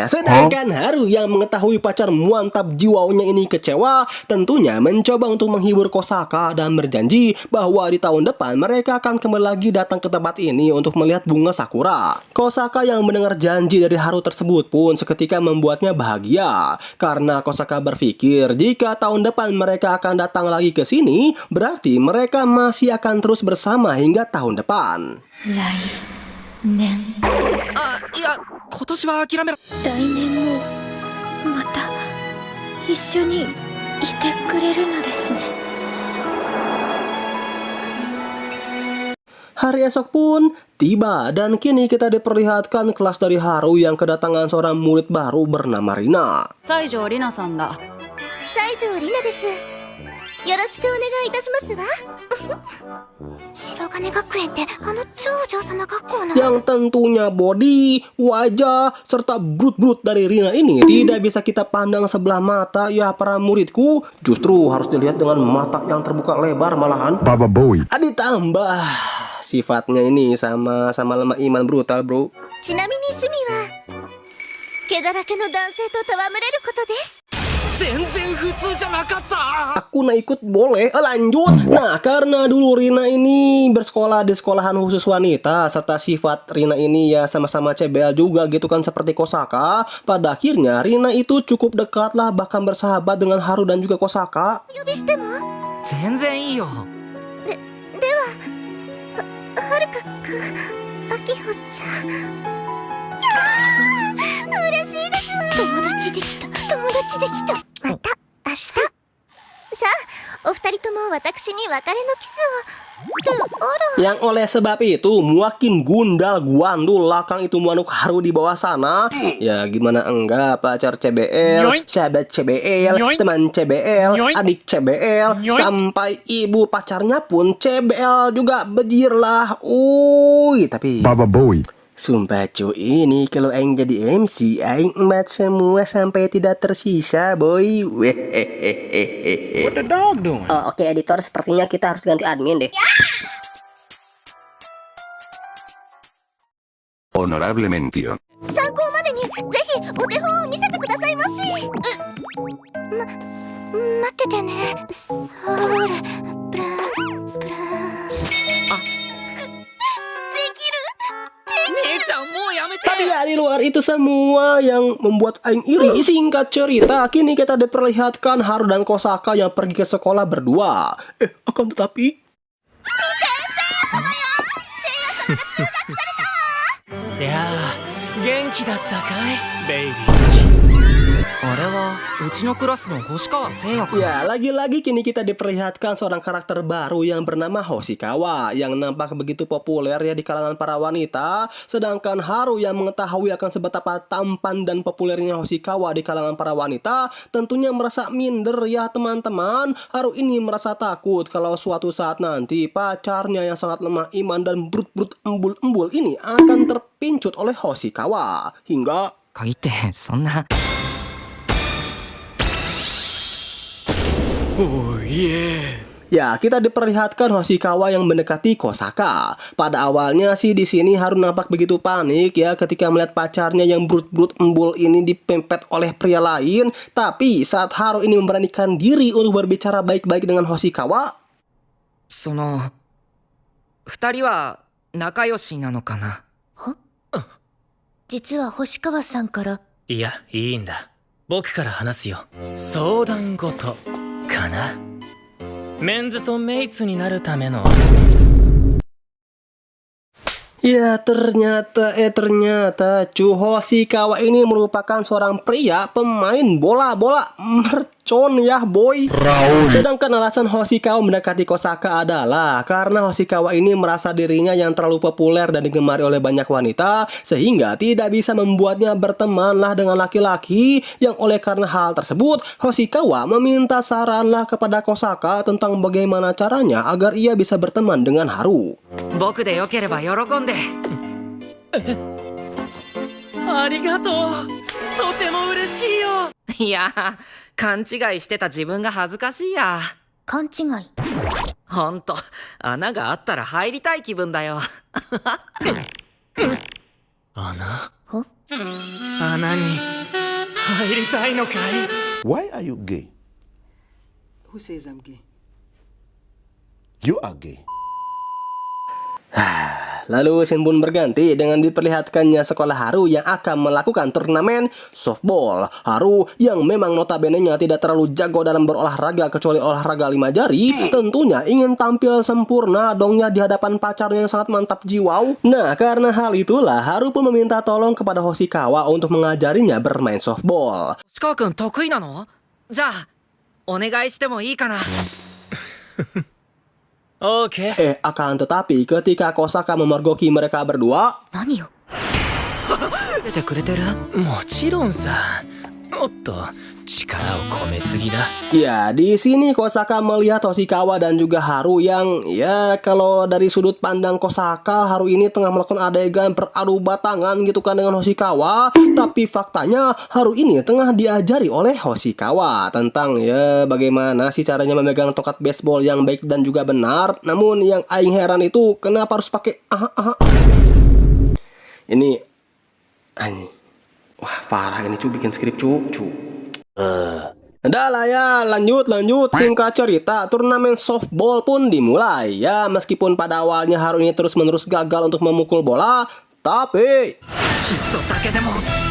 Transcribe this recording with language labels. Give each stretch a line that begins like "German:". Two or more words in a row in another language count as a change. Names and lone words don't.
Indonesian: Sedangkan Haru yang mengetahui pacar mantap jiwanya ini kecewa, tentunya mencoba untuk menghibur Kosaka dan berjanji bahwa di tahun depan mereka akan kembali lagi datang ke tempat ini untuk melihat bunga sakura. Kosaka yang mendengar janji dari Haru tersebut pun seketika membuatnya bahagia. Karena Kosaka berpikir jika tahun depan mereka akan datang lagi ke sini, berarti mereka masih akan terus bersama hingga tahun depan.
Japanese: あ、いや、今年は諦めろ。来年もまた一緒にいてくれるのですね。
Indonesian: Hari esok pun tiba dan kini kita diperlihatkan kelas dari Haru yang kedatangan seorang murid baru bernama Rina.
Japanese: 西条里奈さんだ。西条里奈です。よろしくお願いいたしますわ。白金学園って超王様学校の
Indonesian: Yang tentunya body, wajah, serta brut-brut dari Rina ini tidak bisa kita pandang sebelah mata ya para muridku. Justru harus dilihat dengan mata yang terbuka lebar malahan. Baba Boy. Ditambah sifatnya ini sama lemah iman brutal bro.
Japanese: ちなみに趣味は毛だらけの男性と戯れることです。全然普通じゃなかった。
Indonesian: Aku nak ikut boleh. Lanjut. Nah, karena dulu Rina ini bersekolah di sekolahan khusus wanita, serta sifat Rina ini ya sama-sama CBL juga gitu kan seperti Kosaka. Pada akhirnya Rina itu cukup dekat lah, bahkan bersahabat dengan Haru dan juga Kosaka.
Japanese: 呼びしても全然いいよ。でははるかくん、あきほちゃん。キャー、嬉しいですわ。友達できた、友達できた。また明日。さあ、お二人とも私に別れのキスを。
Indonesian: Yang oleh sebab itu makin gundal guandul lakang itu manuk haru di bawah sana. Ya gimana enggak, pacar CBL, sahabat CBL, teman CBL, adik CBL, sampai ibu pacarnya pun CBL juga bejir lah. Tapi Baba Boy. sumpah cuy, ini kalau aing jadi MC, aing emat semua sampai tidak tersisa, boy.
English: What the dog doing?
Indonesian: Oh, oke editor, sepertinya kita harus ganti admin deh.
English: Honorable mención.
Japanese: 参考までにぜひお手本を見せてくださいまし。待っててね。それ、ブラブラ。できる。姉ちゃんもうやめて。
Indonesian: Tapi ya di luar itu semua yang membuat aing iri. Singkat cerita, kini kita diperlihatkan Haru dan Kosaka yang pergi ke sekolah berdua. Akan tetapi
Japanese: いやー、元気だったかいベイビー。あれはうちのクラスの星川聖也君。
Indonesian: ya, lagi-lagi kini kita diperlihatkan seorang karakter baru yang bernama Hoshikawa yang nampak begitu populer ya di kalangan para wanita. Sedangkan Haru yang mengetahui akan seberapa tampan dan populernya Hoshikawa di kalangan para wanita tentunya merasa minder ya teman-teman. Haru ini merasa takut kalau suatu saat nanti pacarnya yang sangat lemah iman dan brut-brut embul-embul ini akan terpincut oleh Hoshikawa. Hingga
Japanese: 鍵ってそんな。おいえ。
Indonesian: Ya, kita diperlihatkan Hoshikawa yang mendekati Kosaka. Pada awalnya sih di sini Haru nampak begitu panik ya ketika melihat pacarnya yang brut-brut embul ini dipempet oleh pria lain. Tapi saat Haru ini memberanikan diri untuk berbicara baik-baik dengan Hoshikawa,
Japanese: その二人は仲良しなのかな。実は星川さんから。いや、いいんだ。僕から話すよ。相談事かな。メンズとメイツになるための。
Indonesian: ya ternyata Chu Hoshikawa ini merupakan seorang pria pemain bola mercon ya boy. Sedangkan alasan Hoshikawa mendekati Kosaka adalah karena Hoshikawa ini merasa dirinya yang terlalu populer dan digemari oleh banyak wanita sehingga tidak bisa membuatnya bertemanlah dengan laki-laki. Yang oleh karena hal tersebut Hoshikawa meminta saranlah kepada Kosaka tentang bagaimana caranya agar ia bisa berteman dengan Haru.
Japanese: 僕でよければ喜んで。ありがとう。とても嬉しいよ。いやー、勘違いしてた自分が恥ずかしいや。勘違い。ほんと、穴があったら入りたい気分だよ。穴？ほ？穴に入りたいのかい？
English: Why are you gay? Who says I'm gay? You are gay.
Indonesian: Lalu scene pun berganti dengan diperlihatkannya sekolah Haru yang akan melakukan turnamen softball. Haru yang memang notabene-nya tidak terlalu jago dalam berolahraga kecuali olahraga 5 jari, tentunya ingin tampil sempurna dong ya di hadapan pacarnya yang sangat mantap jiwa. Nah, karena hal itulah Haru pun meminta tolong kepada Hoshikawa untuk mengajarinya bermain softball.
Japanese: 星川君得意なの？じゃあお願いしてもいいかな。 OK。
Indonesian: akan tetapi ketika Kosaka memergoki mereka berdua,
Japanese: 何よ。出てくれてる？もちろんさ。おっと、力を込めすぎだ。
Indonesian: ya di sini Kosaka melihat Hoshikawa dan juga Haru yang ya kalau dari sudut pandang Kosaka Haru ini tengah melakukan adegan beradu batangan gitu kan dengan Hoshikawa, tapi faktanya Haru ini tengah diajari oleh Hoshikawa tentang ya bagaimana sih caranya memegang tongkat baseball yang baik dan juga benar. Namun yang aing heran itu kenapa harus pakai ini anjing. Wah parah ini cu bikin skrip cu. Udah lah ya, lanjut. Singkat cerita, turnamen softball pun dimulai. Ya, meskipun pada awalnya Haru ini terus-menerus gagal untuk memukul bola, tapi
Japanese: ヒットだけでも。